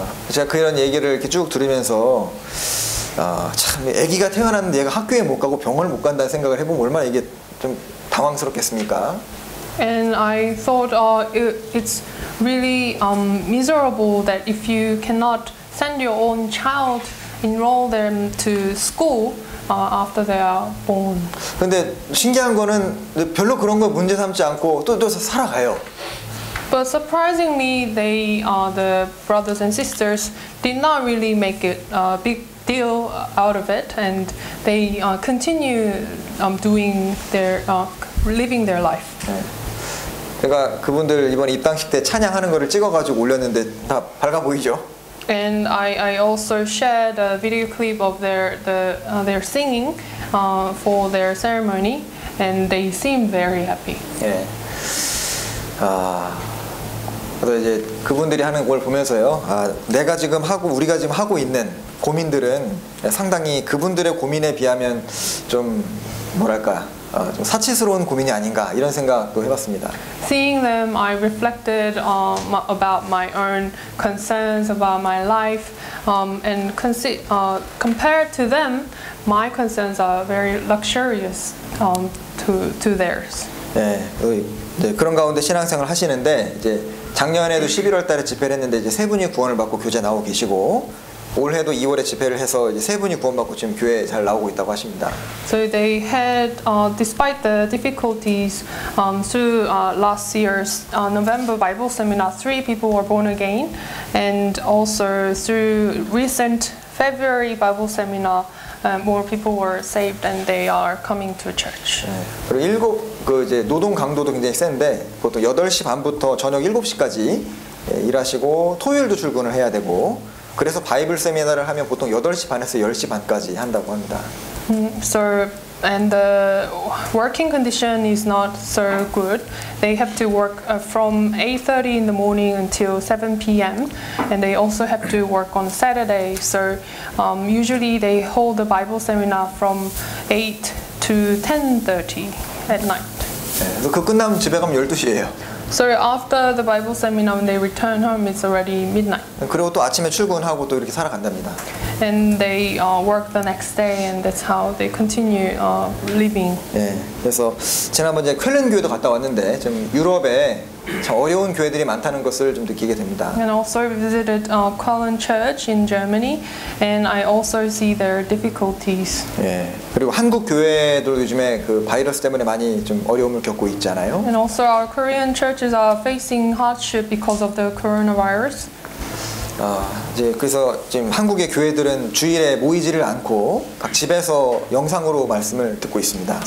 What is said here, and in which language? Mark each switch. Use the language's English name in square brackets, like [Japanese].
[Korean] 제가 그런 얘기를 이렇게 쭉 들으면서 참 아기가 태어났는데 얘가 학교에 못 가고 병원을 못 간다는 생각을 해보면 얼마나 이게 좀 당황스럽겠습니까? [English] And I thought it's really miserable that if you cannot send your own child, enroll them to school after they are born. [Korean] 근데 신기한 거는 별로 그런 거 문제 삼지 않고 또 살아가요. [English] But surprisingly, the brothers and sisters did not really make it a big deal out of it, and they continue living their life. [Korean] 제가 그분들 이번에 입당식 때 찬양하는 거를 찍어가지고 올렸는데 다 밝아 보이죠? [English] And I also shared a video clip of their singing for their ceremony, and they seemed very happy. [Korean] 예. 그래서 이제 그분들이 하는 걸 보면서요. 내가 지금 우리가 지금 하고 있는 고민들은 상당히 그분들의 고민에 비하면 좀 뭐랄까 좀 사치스러운 고민이 아닌가 이런 생각도 해봤습니다. [English] Seeing them, I reflected about my own concerns about my life, and compared to them, my concerns are very luxurious to theirs. [Korean] 네, 그런 가운데 신앙생활 하시는데 이제 작년에도 11월달에 집회를 했는데 이제 세 분이 구원을 받고 교제 나오고 계시고 올해도 2월에 집회를 해서 이제 세 분이 구원받고 지금 교회에 잘 나오고 있다고 하십니다. [English] So they had, despite the difficulties through last year's November Bible Seminar, 3 people were born again, and also through recent February Bible Seminar, more people were saved, and they are coming to church. [Korean] 네, 그리고 이제 노동 강도도 굉장히 센데 보통 8시 반부터 저녁 7시까지 일하시고 토요일도 출근을 해야 되고. 그래서 바이블 세미나를 하면 보통 8시 반에서 10시 반까지 한다고 합니다. [English] So, and the working condition is not so good. They have to work from 8:30 in the morning until 7 p.m. and they also have to work on Saturday. So, usually they hold the Bible seminar from 8 to 10:30 at night. [Korean] 그래서 그 끝나면 집에 가면 12시예요. [English] So after the Bible seminar, when they return home, it's already midnight. [Korean] 그리고 또 아침에 출근하고 또 이렇게 살아간답니다. [English] and they work the next day, and that's how they continue living. [Korean] 예, 그래서 지난번 이제 쾰른 교회도 갔다 왔는데 좀 유럽에 참 어려운 교회들이 많다는 것을 좀 느끼게 됩니다. [English] And also visited Köln Church in Germany, and I also see their difficulties. [Korean] 예, 그리고 한국 교회도 요즘에 그 바이러스 때문에 많이 좀 어려움을 겪고 있잖아요. [English] And also our Korean churches are facing hardship because of the coronavirus. [Korean] 이제 그래서 지금 한국의 교회들은 주일에 모이지를 않고 각 집에서 영상으로 말씀을 듣고 있습니다.